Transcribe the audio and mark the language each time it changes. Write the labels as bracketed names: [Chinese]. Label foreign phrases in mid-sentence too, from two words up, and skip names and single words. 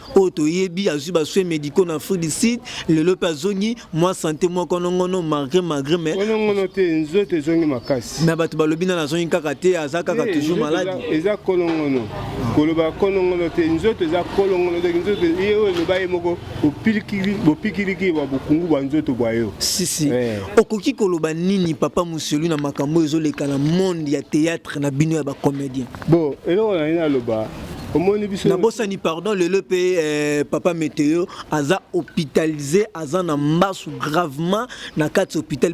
[Lingala] Oyo toyebi azwi ba [French] soins médicaux [Lingala] na Afrique du Sud, lelo pe azongi, mwa santé mwa konongono, [French] malgré, malgré, mais [Lingala] Konongono te, nzoto ezongi makasi. mais bato balobi nana azongi kaka te, aza kaka Eh, toujours nzoto malade. eza, eza konongono. Koloba konongono te, nzoto eza konongono te, nzoto ye oyo eloba ye moko, bopikili-, bopikiliki ba bokungu ba nzoto bwa yo. Si, si. Eh. Okoki koloba nini, papa Moselu, na makambo ezoleka na monde ya théâtre na bino ya ba comédien? Bon, eloko na ye naloba, omoni biso Nabosani, pardon, lelo pe, euh, papa Météo, aza hospitalisé, aza na mbasu gravement, na kati hôpital.